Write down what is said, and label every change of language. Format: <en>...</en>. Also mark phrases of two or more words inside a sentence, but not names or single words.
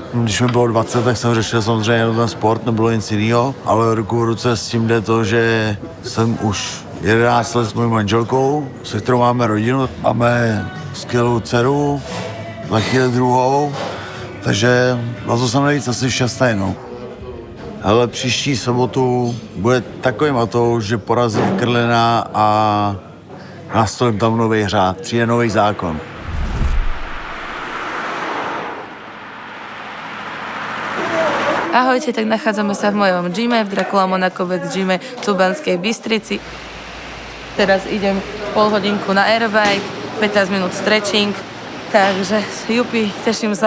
<cs>Když mi bylo 20, tak jsem řešil samozřejmě ten sport, nebylo nic jiného, ale ruku v ruce s tím jde to, že jsem už 11 let s mojí manželkou, se kterou máme rodinu, máme skvělou dceru, za chvíli druhou, takže na to jsem nejvíc asi šťastný, no. Ale příští sobotu bude takový matouš, že porazím Eckerlina a nastolím tam nový řád, přijde nový zákon.</cs> <sk>Ahojte, tak nachádzame sa v mojom gyme, v Dracula Monaco Vet gyme v Banskej Bystrici. Teraz idem pol hodinku na airbike, 15 minút stretching, takže jupi, teším sa.</sk>